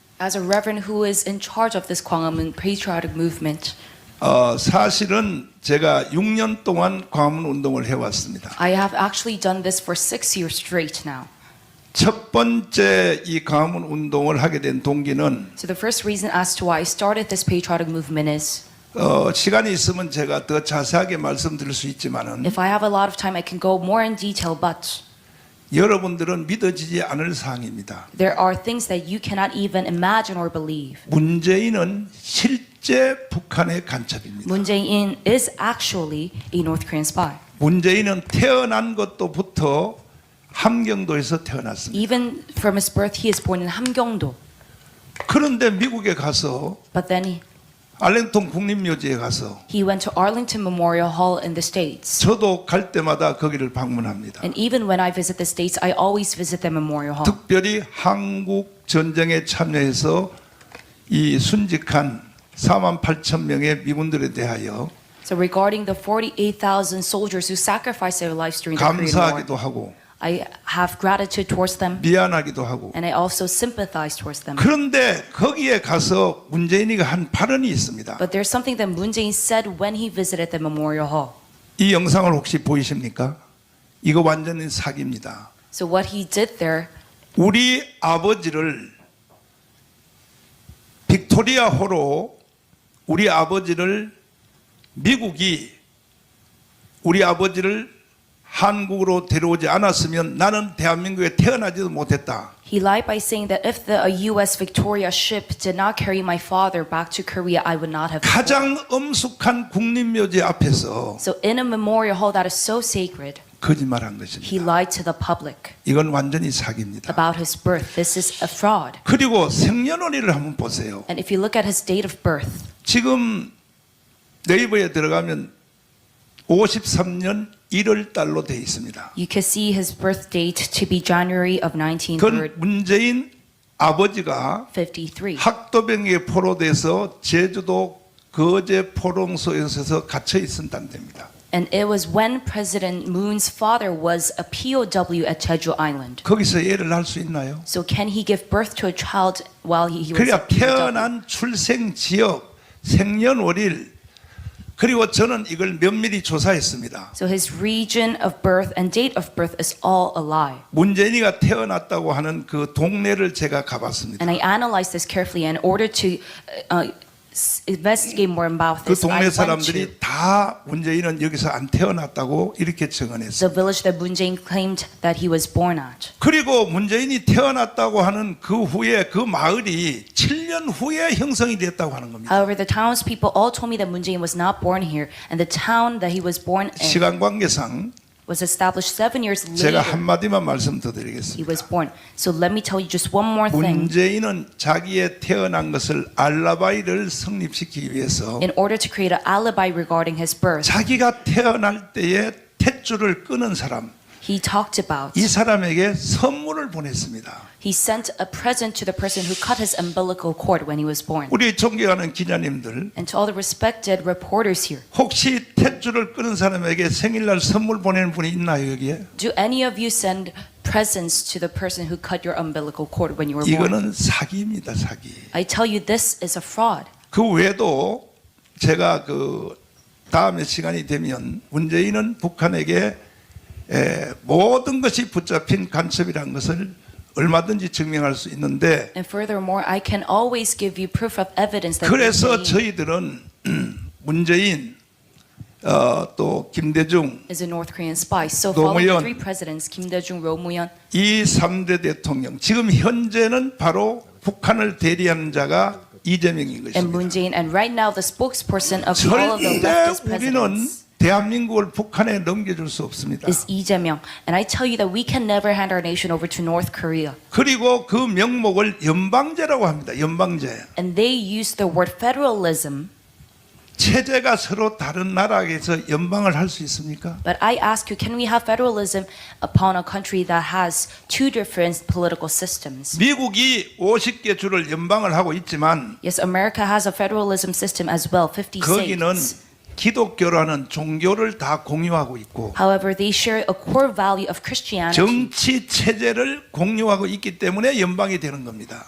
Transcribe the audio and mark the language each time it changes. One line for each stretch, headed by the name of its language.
English: As a reverend who is in charge of this Gwanghwamun patriotic movement,
Korean: 사실은 제가 6년 동안 광화문 운동을 해왔습니다.
English: I have actually done this for 6 years straight now.
Korean: 첫 번째 이 광화문 운동을 하게 된 동기는
English: So the first reason as to why I started this patriotic movement is,
Korean: 시간이 있으면 제가 더 자세하게 말씀드릴 수 있지만은
English: if I have a lot of time, I can go more in detail, but
Korean: 여러분들은 믿어지지 않을 사항입니다.
English: there are things that you cannot even imagine or believe.
Korean: 문재인은 실제 북한의 간첩입니다.
English: Moon Jae-in is actually a North Korean spy.
Korean: 문재인은 태어난 것도부터 함경도에서 태어났습니다.
English: Even from his birth, he is born in Hamgyongdo.
Korean: 그런데 미국에 가서
English: But then
Korean: 알랭톤 국립묘지에 가서
English: he went to Arlington Memorial Hall in the States.
Korean: 저도 갈 때마다 거기를 방문합니다.
English: And even when I visit the States, I always visit the Memorial Hall.
Korean: 특별히 한국 전쟁에 참여해서 이 순직한 48,000명의 미군들에 대하여
English: So regarding the 48,000 soldiers who sacrificed their lives during the Korean
Korean: 감사하기도
English: War,
Korean: 하고
English: I have gratitude towards them,
Korean: 미안하기도 하고
English: and I also sympathize towards them.
Korean: 그런데 거기에 가서 문재인이가 한 발언이 있습니다.
English: But there's something that Moon Jae-in said when he visited the Memorial Hall.
Korean: 이 영상을 혹시 보이십니까? 이거 완전히 사기입니다.
English: So what he did there,
Korean: 우리 아버지를 빅토리아호로 우리 아버지를 미국이 우리 아버지를 한국으로 데려오지 않았으면 나는 대한민국에 태어나지도 못했다.
English: he lied by saying that if the U.S. Victoria ship did not carry my father back to Korea, I would not have been born.
Korean: 가장 엄숙한 국립묘지 앞에서
English: So in a memorial hall that is so sacred,
Korean: 거짓말한
English: He
Korean: 것입니다.
English: lied to the public
Korean: 이건 완전히 사기입니다.
English: about his birth. This is a fraud.
Korean: 그리고 생년월일을 한번 보세요.
English: And if you look at his date of birth,
Korean: 지금 네이버에 들어가면 53년 1월 달로 되어 있습니다.
English: you can see his birth date to be January of
Korean: 그건 문재인 아버지가
English: 1953.
Korean: 학도병에 포로돼서 제주도 거제 포롱소에서 갇혀 있었다는 됩니다.
English: And it was when President Moon's father was a POW at Jeju Island.
Korean: 거기서 애를 낳을 수 있나요?
English: So can he give birth to a child while he was a
Korean: 그러니까
English: POW?
Korean: 태어난 출생 지역, 생년월일, 그리고 저는 이걸 면밀히 조사했습니다.
English: So his region of birth and date of birth is all a lie.
Korean: 문재인이가 태어났다고 하는 그 동네를 제가 가봤습니다.
English: And I analyzed this carefully in order to investigate more about
Korean: 그
English: this. I
Korean: 동네
English: went to
Korean: 사람들이 다 문재인은 여기서 안 태어났다고 이렇게
English: the
Korean: 증언했어요.
English: village that Moon Jae-in claimed that he was born at.
Korean: 그리고 문재인이 태어났다고 하는 그 후에 그 마을이 7년 후에 형성이 됐다고 하는 겁니다.
English: However, the townspeople all told me that Moon Jae-in was not born here, and the town that he was born in
Korean: 시간 관계상
English: was established 7 years
Korean: 제가 한마디만 말씀 더
English: He
Korean: 드리겠습니다.
English: was born. So let me tell you just one more thing.
Korean: 문재인은 자기의 태어난 것을 알라바이를 성립시키기 위해서
English: In order to create an alibi regarding his birth,
Korean: 자기가 태어날 때에 탯줄을 끄는 사람,
English: he talked about,
Korean: 이 사람에게 선물을 보냈습니다.
English: he sent a present to the person who cut his umbilical cord when he was born.
Korean: 우리 존경하는 기자님들,
English: And to all the respected reporters here,
Korean: 혹시 탯줄을 끄는 사람에게 생일날 선물 보내는 분이 있나요 여기에?
English: do any of you send presents to the person who cut your umbilical cord when you were born?
Korean: 이거는 사기입니다, 사기.
English: I tell you, this is a fraud.
Korean: 그 외에도 제가 그 다음에 시간이 되면 문재인은 북한에게 모든 것이 붙잡힌 간첩이라는 것을 얼마든지 증명할 수 있는데,
English: And furthermore, I can always give you proof of evidence that
Korean: 그래서
English: Moon Jae-in
Korean: 저희들은 문재인 또 김대중
English: is a North Korean spy. So following
Korean: 노무현,
English: the three presidents, Kim Dae-jung, Roh Moo-hyun,
Korean: 이 3대 대통령, 지금 현재는 바로 북한을 대리하는 자가 이재명인
English: and Moon
Korean: 것입니다.
English: Jae-in, and right now the spokesperson of all of the
Korean: 절대
English: leftist
Korean: 우리는
English: presidents
Korean: 대한민국을 북한에 넘겨줄 수 없습니다.
English: is Lee Jae-myung. And I tell you that we can never hand our nation over to North Korea.
Korean: 그리고 그 명목을 연방제라고 합니다. 연방제.
English: And they use the word federalism.
Korean: 체제가 서로 다른 나라에서 연방을 할 수 있습니까?
English: But I ask you, can we have federalism upon a country that has two different political systems?
Korean: 미국이 50개 주를 연방을 하고 있지만
English: Yes, America has a federalism system as well, 50
Korean: 거기는
English: states.
Korean: 기독교라는 종교를 다 공유하고 있고
English: However, they share a core value of Christianity.
Korean: 정치 체제를 공유하고 있기 때문에 연방이 되는 겁니다.